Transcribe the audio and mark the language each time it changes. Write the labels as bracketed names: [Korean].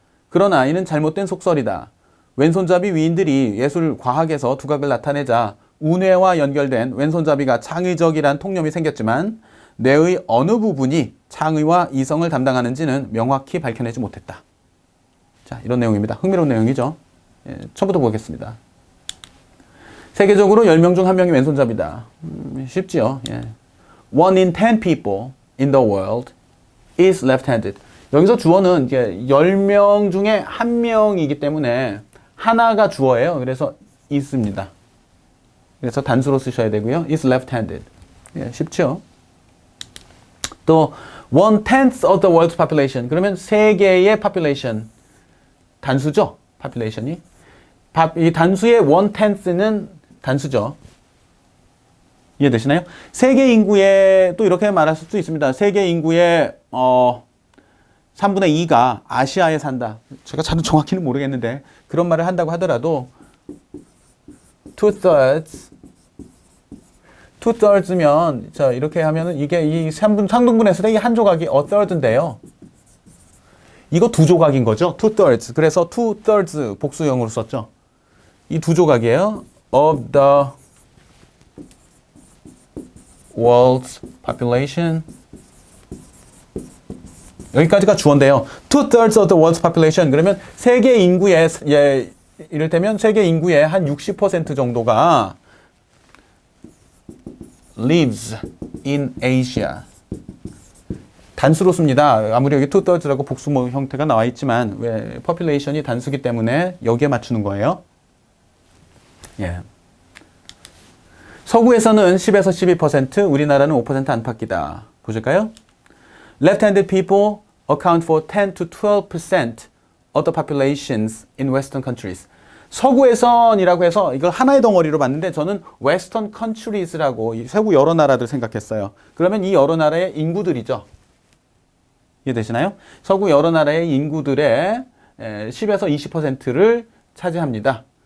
[Korean] 그러나 이는 잘못된 속설이다. 왼손잡이 위인들이 예술 과학에서 두각을 나타내자 운해와 연결된 왼손잡이가 창의적이란 통념이 생겼지만 뇌의 어느 부분이 창의와 이성을 담당하는지는 명확히 밝혀내지 못했다. 자, 이런 내용입니다. 흥미로운 내용이죠. 예, 처음부터 보겠습니다. 세계적으로 10명 중 1명이 왼손잡이다. 쉽지요. 예. [English] One in 10 people in the world is left-handed. [Korean] 여기서 주어는 이게 10명 중에 1명이기 때문에 하나가 주어예요. 그래서 is입니다. 그래서 단수로 쓰셔야 되고요. [English] is left-handed. [Korean] 예, 쉽죠. [English] 또 1/10 of the world's population. [Korean] 그러면 세계의 population. 단수죠. population이. 이 단수의 1/10는 단수죠. 이해되시나요? 세계 인구의 또 이렇게 말할 수도 있습니다. 세계 인구의 3분의 2가 아시아에 산다. 제가 잘 정확히는 모르겠는데 그런 말을 한다고 하더라도 2/3면 자 이렇게 하면은 이게 이 상등분했을 때 이 한 조각이 [English] a third [Korean] 인데요. 이거 두 조각인 거죠. 2/3. 그래서 2/3 복수형으로 썼죠. 이 두 조각이에요. [English] Of the world's population. [Korean] 여기까지가 주어인데요. [English] 2/3 of the world's population. [Korean] 그러면 세계 인구의 이를테면 세계 인구의 한 60% 정도가 [English] lives in Asia. [Korean] 단수로 씁니다. 아무리 여기 2/3라고 복수 형태가 나와 있지만 왜 population이 단수기 때문에 여기에 맞추는 거예요. 예. 서구에서는 10에서 12%, 우리나라는 5% 안팎이다. 보실까요? [English] Left-handed people account for 10 to 12% of the populations in Western countries. [Korean] 서구에선이라고 해서 이걸 하나의 덩어리로 봤는데 저는 [English] Western countries [Korean] 라고 세계 여러 나라들 생각했어요. 그러면 이 여러 나라의 인구들이죠. 이해되시나요? 서구 여러 나라의 인구들의 10에서 20%를 차지합니다.